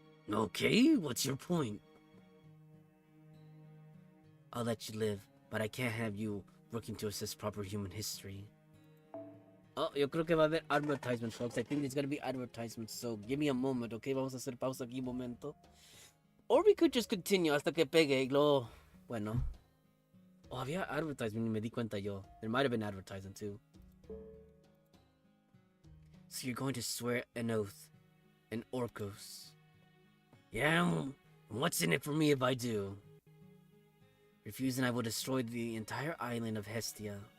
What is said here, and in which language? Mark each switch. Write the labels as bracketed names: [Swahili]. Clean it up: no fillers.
[English] Okay, what's your point? I'll let you live, but I can't have you working to assess proper human history. Oh, [Spanish] yo creo que va a haber [English] advertisements, folks. I think there's gonna be advertisements, so give me a moment, okay? [Spanish] Vamos a hacer pausa aquí un momento. [English] Or we could just continue [Spanish] hasta que pegue y luego... Bueno. Oh, había advertisement y me di cuenta yo. [English] There might have been advertising too. So you're going to swear an oath. An Orcos. Yeah, and what's in it for me if I do? Refuse and I will destroy the entire island of Hestia.